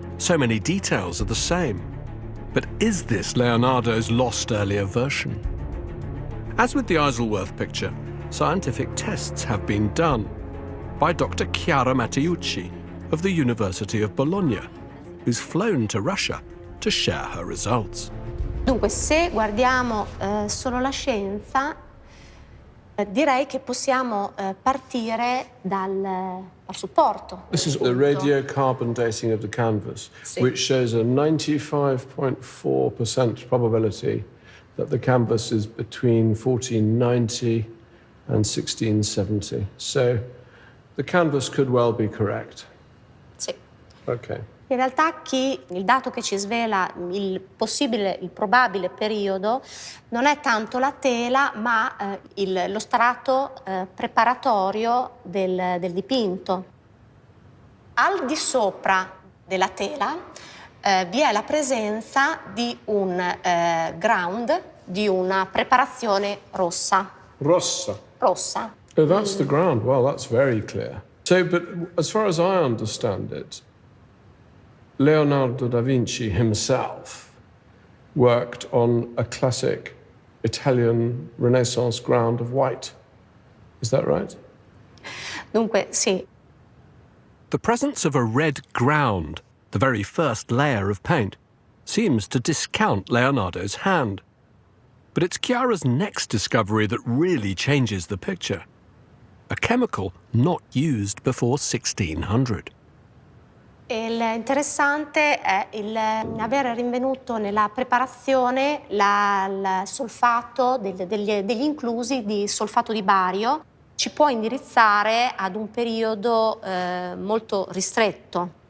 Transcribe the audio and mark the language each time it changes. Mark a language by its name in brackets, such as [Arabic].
[English] So many details are the same. But is this Leonardo's lost earlier version? As with the Isleworth picture, scientific tests have been done by Dr. Chiara Matteucci of the University of Bologna, who's flown to Russia to share her results. [Italian] Dunque, se guardiamo solo la scienza, direi che possiamo partire dal supporto. [English] This is the radiocarbon dating of the canvas, [Italian] Sì. [English] which shows a 95.4% probability that the canvas is between 1490 and 1670. So the canvas could well be correct. [Italian] Sì. [English] Okay. [Italian] In realtà il dato che ci svela il probabile periodo non è tanto la tela, ma lo strato preparatorio del dipinto. Al di sopra della tela vi è la presenza di un ground, di una preparazione rossa. Rossa. Rossa. [English] Oh, that's the ground. Well, that's very clear. So, but as far as I understand it, Leonardo da Vinci himself worked on a classic Italian Renaissance ground of white. Is that right? [Italian] Dunque, sì. [English] The presence of a red ground, the very first layer of paint, seems to discount Leonardo's hand. But it's Chiara's next discovery that really changes the picture. A chemical not used before 1600. [Italian] Interessante è aver rinvenuto nella preparazione il solfato, degli inclusi di solfato di bario. Ci può indirizzare ad un periodo molto ristretto.